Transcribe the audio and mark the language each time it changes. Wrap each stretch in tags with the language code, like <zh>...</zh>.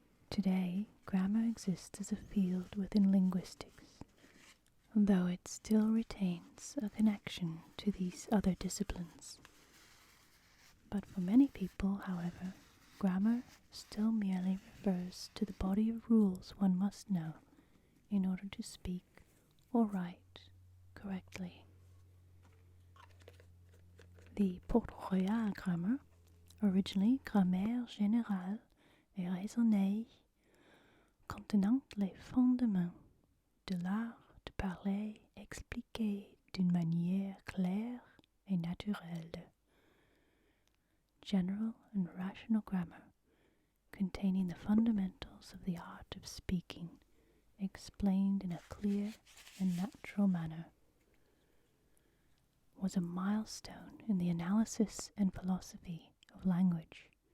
<en>Today, grammar exists as a field within linguistics, though it still retains a connection to these other disciplines. But for many people, however, grammar still merely refers to the body of rules one must know in order to speak or write correctly. The Port-Royal grammar, originally</en> <fr>Grammaire générale et raisonnée, contenant les fondements de l'art de parler expliqué d'une manière claire et naturelle.</fr> <en>General and rational grammar, containing the fundamentals of the art of speaking, explained in a clear and natural manner, was a milestone in the analysis and philosophy of language.</en>